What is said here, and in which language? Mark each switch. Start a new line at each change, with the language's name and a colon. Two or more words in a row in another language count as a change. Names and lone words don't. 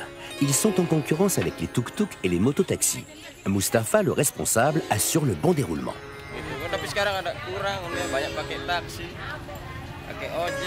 French: Ils sont en concurrence avec les tuk-tuk et les mototaxis. Mustafa, le responsable, assure le bon déroulement.
Indonesian: Tapi sekarang ada kurang, banyak pakai taksi, pakai ojek.